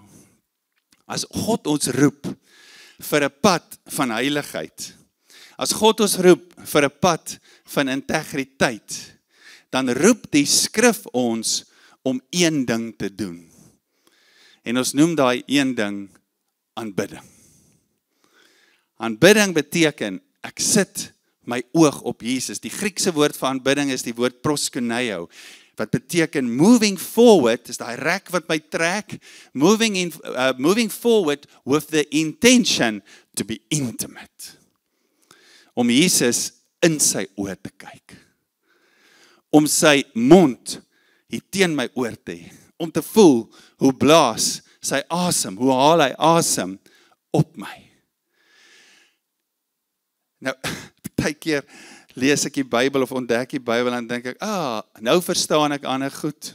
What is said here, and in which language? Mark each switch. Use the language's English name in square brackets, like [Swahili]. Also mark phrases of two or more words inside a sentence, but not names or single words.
[Afrikaans] As God ons roep vir 'n pad van heiligheid, as God ons roep vir 'n pad van integriteit, dan roep die skrif ons om een ding te doen. En ons noem daai een ding aanbidding. Aanbidding beteken, ek sit my oog op Jesus. Die Griekse woord vir aanbidding is die woord proskuneo, wat beteken [English] moving forward, [Afrikaans] is daai rek wat my trek, [English] moving forward with the intention to be intimate. [Afrikaans] Om Jesus in sy oë te kyk. Om sy mond hier teen my oor te hê. Om te voel hoe blaas sy asem, hoe haal hy asem op my. Nou, baie keer lees ek die Bybel of ontdek die Bybel en dink ek, nou verstaan ek ander goed.